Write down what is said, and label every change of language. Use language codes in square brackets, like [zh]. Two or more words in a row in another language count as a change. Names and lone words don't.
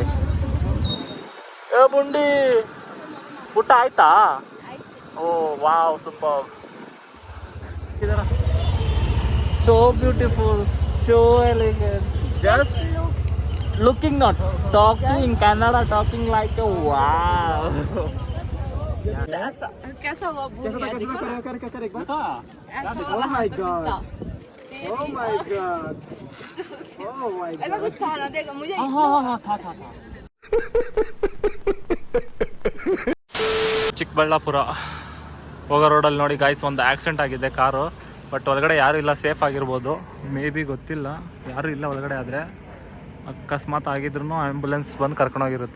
[kn] ಏ ಬುಂಡಿ, ಊಟ ಆಯ್ತಾ? [en] Oh wow, super. So beautiful, so elegant, just looking, not talking. Kannada talking like wow. [hi] कैसा हुआ कैसा बुढ़िया? देखो ना, कर एक बार. ऐसा [en] Oh [hi] वाला [en] my [hi] हाथ तो [en] God. [hi] किसका? [en] Oh my God. Oh my [hi] ऐसा [en] God. [hi] कुछ था ना, देखो मुझे था. [kn] ಚಿಕ್ಕಬಳ್ಳಾಪುರ ಹೋಗೋ ರೋಡಲ್ಲಿ ನೋಡಿ ಗಾಯ್ಸ್, ಒಂದು ಆಕ್ಸಿಡೆಂಟ್ ಆಗಿದೆ ಕಾರು. ಬಟ್ ಒಳಗಡೆ ಯಾರೂ ಇಲ್ಲ, ಸೇಫ್ ಆಗಿರ್ಬೋದು. [en] may be [kn] ಗೊತ್ತಿಲ್ಲ, ಯಾರೂ ಇಲ್ಲ ಒಳಗಡೆ. ಆದರೆ ಅಕಸ್ಮಾತ್ ಆಗಿದ್ರು ಆ್ಯಂಬುಲೆನ್ಸ್ ಬಂದು ಕರ್ಕೊಂಡೋಗಿರುತ್ತೆ.